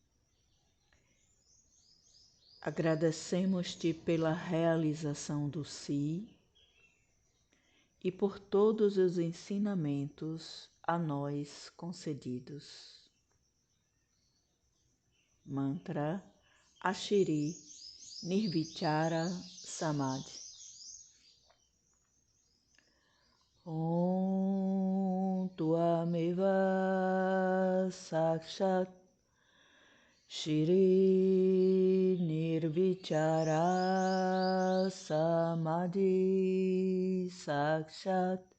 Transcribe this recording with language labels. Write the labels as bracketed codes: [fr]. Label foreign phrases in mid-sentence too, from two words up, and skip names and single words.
[pt] Agradecemos-te pela realização do Si e por todos os ensinamentos a nós concedidos. Mantra a Shri Nirvichara Samadhi. [sa] ॐ त्वमेव साक्षात् श्री निर्विचार समाधि साक्षात्